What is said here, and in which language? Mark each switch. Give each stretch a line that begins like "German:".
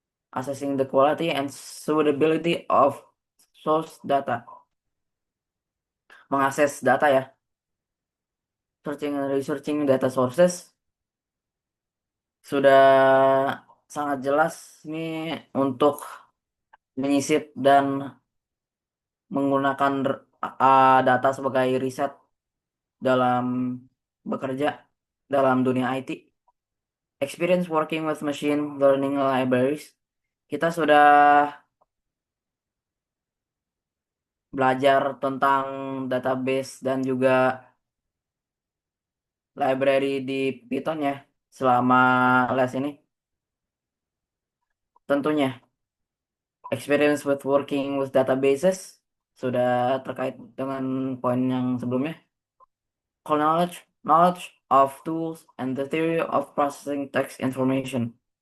English: Assessing the quality and suitability of source data.
Indonesian: Mengakses data ya.
English: Searching and researching data sources
Indonesian: sudah sangat jelas ini untuk menyisip dan menggunakan data sebagai riset dalam bekerja dalam dunia IT.
English: Experience working with machine learning libraries.
Indonesian: Kita sudah belajar tentang database dan juga library di Python ya selama les ini. Tentunya
English: experience with working with databases
Indonesian: sudah terkait dengan poin yang sebelumnya.
English: Core knowledge of tools and the theory of processing text information.